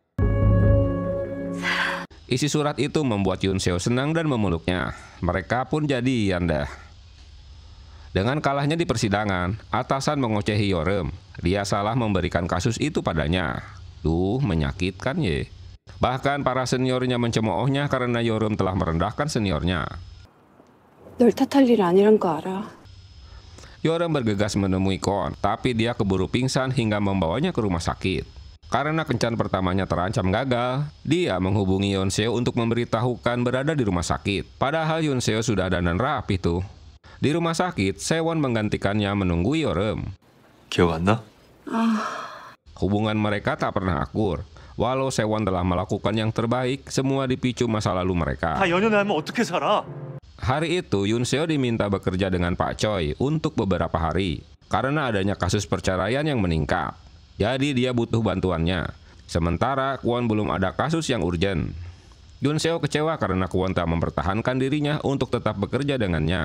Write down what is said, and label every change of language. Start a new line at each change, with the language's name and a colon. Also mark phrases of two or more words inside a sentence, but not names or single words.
Indonesian: Isi surat itu membuat Yoon Seo senang dan memeluknya. Mereka pun jadian dah. Dengan kalahnya di persidangan, atasan mengocehi Yorem. Dia salah memberikan kasus itu padanya. Duh, menyakitkan ye. Bahkan para seniornya mencemoohnya karena Yorem telah merendahkan seniornya.
Korean: 널 탓할 일 아니란 거 알아.
Indonesian: Yorem bergegas menemui Kwon, tapi dia keburu pingsan hingga membawanya ke rumah sakit. Karena kencan pertamanya terancam gagal, dia menghubungi Yoon Seo untuk memberitahukan berada di rumah sakit. Padahal Yoon Seo sudah dandan rapi tuh. Di rumah sakit, Sewon menggantikannya menunggu Yorem.
Korean: 기억 안 나?
Indonesian: Hubungan mereka tak pernah akur. Walau Sewon telah melakukan yang terbaik, semua dipicu masa lalu mereka.
Korean: 다 연연하면 어떻게 살아?
Indonesian: Hari itu, Yoon Seo diminta bekerja dengan Pak Choi untuk beberapa hari karena adanya kasus perceraian yang meningkat. Jadi dia butuh bantuannya. Sementara Kwon belum ada kasus yang urgen. Yoon Seo kecewa karena Kwon tak mempertahankan dirinya untuk tetap bekerja dengannya.